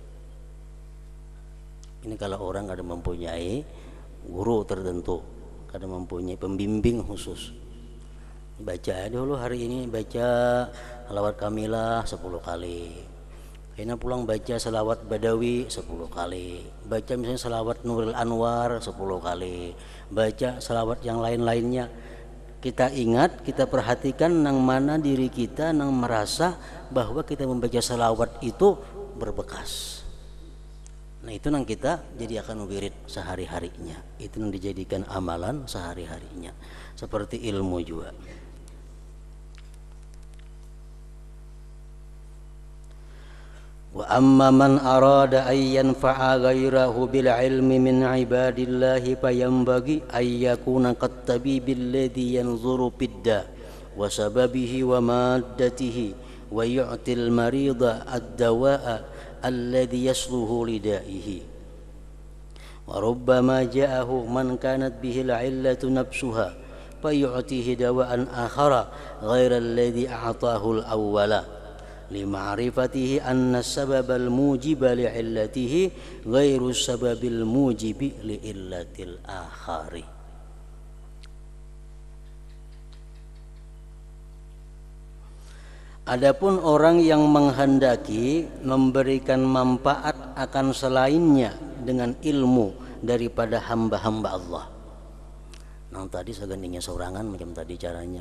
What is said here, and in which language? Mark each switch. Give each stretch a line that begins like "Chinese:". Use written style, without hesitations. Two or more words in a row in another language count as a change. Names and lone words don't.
Banjar: Ini kalau orang kada mempunyai guru tertentu, kada mempunyai pembimbing khusus. Baca dulu hari ini, baca salawat kamilah 10 kali. Kena pulang baca salawat badawi 10 kali, baca misalnya salawat Nurul Anwar 10 kali, baca salawat yang lain-lainnya. Kita ingat, kita perhatikan nang mana diri kita nang merasa bahwa kita membaca salawat itu berbekas. Nah, itu nang kita jadi akan wirid sehari-harinya, itu nang dijadikan amalan sehari-harinya. Seperti ilmu juga.
Arabic: وأما من أراد أن ينفع غيره بالعلم من عباد الله فينبغي أن يكون كالطبيب الذي ينظر بالداء وسببه ومادته ويعطي المريض الدواء الذي يصلح لدائه. وربما جاءه من كانت به العلة نفسها فيعطيه دواء آخر غير الذي أعطاه الأول لمعرفته أن السبب الموجب لعلته غير السبب الموجب لعلة الآخر.
Indonesian: Adapun orang yang menghendaki memberikan manfaat akan selainnya dengan ilmu daripada hamba-hamba Allah.
Banjar: Nah, tadi segantinya sorangan macam tadi caranya.